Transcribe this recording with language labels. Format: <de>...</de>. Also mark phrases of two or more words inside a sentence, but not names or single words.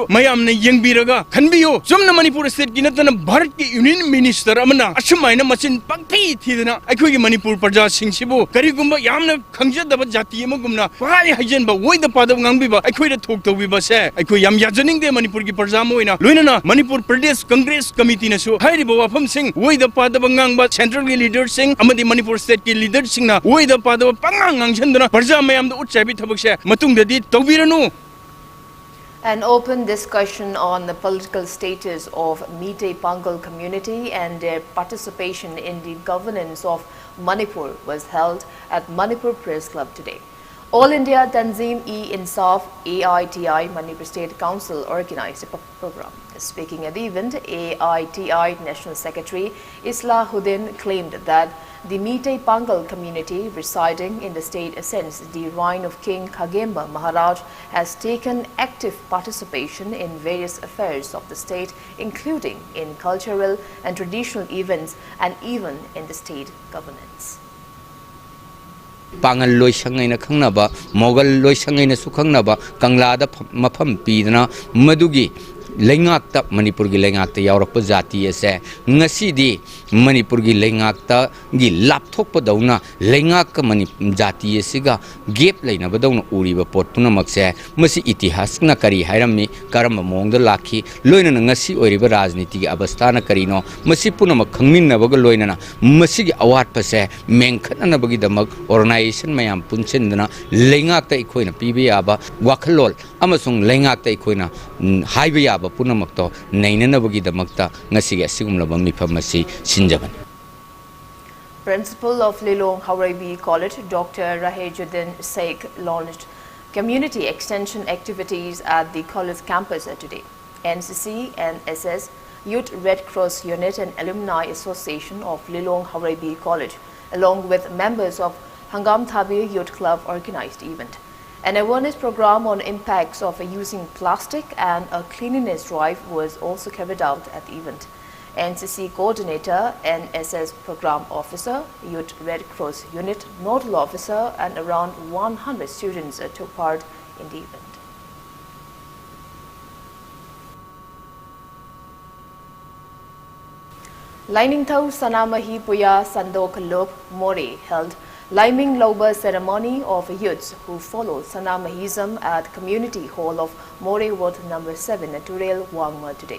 <mni>mayamna yengbiraga khanbiyo somna Manipur state ki natana Bharat ki</mni> <en>Union Minister</en> <mni>amana ashumaina machin pangthi thidana aikoi gi Manipur parja singsibu karigumba yamna khangjadaba jati amagumna pai hajenba woida padab ngangbiba aikoi da thok tawbiba se aikoi yam yajaning de Manipur gi parja moina loinana Manipur Pradesh Congress Committee na su hairiba wafam sing woida padab ngangba central gi leader sing amadi Manipur state ki leader sing na woida padab pangang ngangchandana parja mayam da utchaibi thabak se matungdadi tawbiranu.</mni> <en>An open discussion on the political status of Meitei Pangal community and their participation in the governance of Manipur was held at Manipur Press Club today. All India Tanzim-e-Insaf AITI Manipur State Council organized a program. Speaking at the event, AITI National Secretary Islahuddin claimed that the Meitei Pangal community residing in the state since the reign of King Khagemba Maharaj has taken active participation in various affairs of the state, including in cultural and traditional events and even in the state governance.</en> <mni>Pangal loy sangai na khangnaba Mogal loy sangai na su khangnaba Kangla da mafam pidana madugi Lengakta Manipur gi lengakta yaurapa jati ase ngasidi Manipur gi lengakta gi lapthok padauna lengak mani jati asiga gap leina badauna uriba pot punamak se masi itihas na kari hairami karam mongda lakhi loina ngasi oiriba rajniti gi abastha na karino masi punamak khangmin baga loina masi gi awat pase mengkhat na bagi damak organization mayam punchendana lengakta ikoina pibi aba wakhalol amasung lengak tai khoina haiba yaba punamakto nainanabagi damakta ngasiga sigumlaba mifamasi sinjaban.</mni> <en>Principal of Lilong Haurabi College, Dr. Rahejuddin Sheikh, launched community extension activities at the college campus today. NCC, NSS, Youth Red Cross Unit and Alumni Association of Lilong Haurabi College, along with members of Hangam Thabi Youth Club, organized the event. An awareness program on impacts of using plastic and a cleanliness drive was also carried out at the event. NCC coordinator, NSS program officer, Youth Red Cross Unit nodal officer and around 100 students took part in the event. Lining Thau Sanamahi Puya Sandok Lop More held Liming Loba ceremony of youths who followed Sanamahism at Community Hall of More Ward number 7 at Turel Wangma today.</en>